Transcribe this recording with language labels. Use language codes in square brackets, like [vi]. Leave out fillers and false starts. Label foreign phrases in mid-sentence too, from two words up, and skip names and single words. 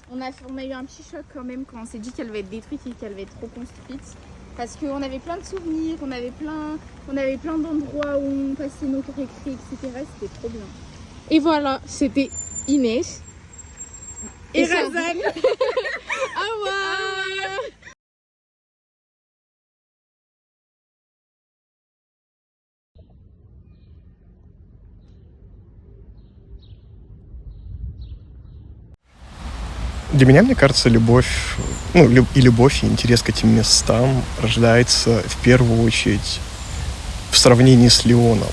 [fr] On a eu un petit choc quand même quand on s'est dit qu'elle va être détruite et qu'elle va être reconstruite. Parce qu'on avait plein de souvenirs, on avait plein d'endroits où on passait nos récrés, etc. C'était trop bien. Et voilà, c'était Inès. Et Razan. [ru] Для меня, мне кажется, любовь, и интерес к этим местам рождается в первую очередь в сравнении с Лионом.